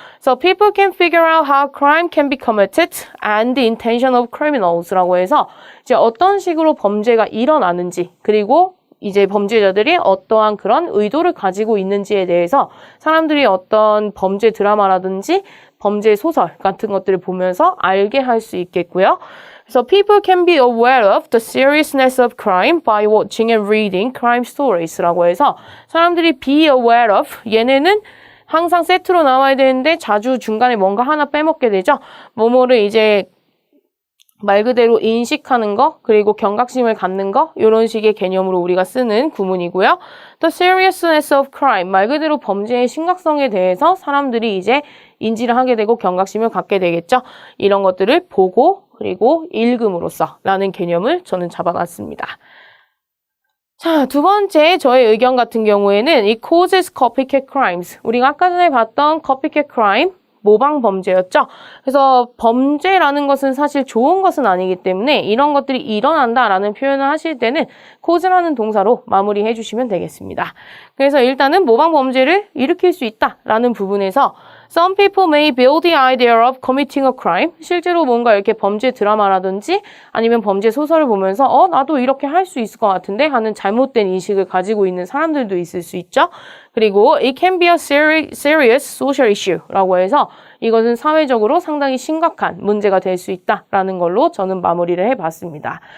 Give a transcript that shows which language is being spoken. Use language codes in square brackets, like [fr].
[en] So people can figure out how crime can be committed and the intention of criminals [ko] 라고 해서 이제 어떤 식으로 범죄가 일어나는지 그리고 이제 범죄자들이 어떠한 그런 의도를 가지고 있는지에 대해서 사람들이 어떤 범죄 드라마라든지 범죄 소설 같은 것들을 보면서 알게 할 수 있겠고요. [en] So people can be aware of the seriousness of crime by watching and reading crime stories [ko] 라고 해서 사람들이 [en] be aware of [ko] 얘네는 항상 세트로 나와야 되는데 자주 중간에 뭔가 하나 빼먹게 되죠. 뭐뭐를 이제 말 그대로 인식하는 거, 그리고 경각심을 갖는 거, 이런 식의 개념으로 우리가 쓰는 구문이고요. The seriousness of crime, 말 그대로 범죄의 심각성에 대해서 사람들이 이제 인지를 하게 되고 경각심을 갖게 되겠죠. 이런 것들을 보고 그리고 읽음으로써 라는 개념을 저는 잡아놨습니다. 자, 2번째 저의 의견 같은 경우에는 [en] it causes copycat crimes. [ko] 우리가 아까 전에 봤던 copycat crime, 모방 범죄였죠. 그래서 범죄라는 것은 사실 좋은 것은 아니기 때문에 이런 것들이 일어난다라는 표현을 하실 때는 cause라는 동사로 마무리해 주시면 되겠습니다. 그래서 일단은 모방 범죄를 일으킬 수 있다라는 부분에서 [en] Some people may build the idea of committing a crime. [ko] 실제로 뭔가 이렇게 범죄 드라마라든지 아니면 범죄 소설을 보면서 나도 이렇게 할 수 있을 것 같은데 하는 잘못된 인식을 가지고 있는 사람들도 있을 수 있죠. 그리고 [en] it can be a serious social issue [ko] 라고 해서 이것은 사회적으로 상당히 심각한 문제가 될 수 있다라는 걸로 저는 마무리를 해봤습니다.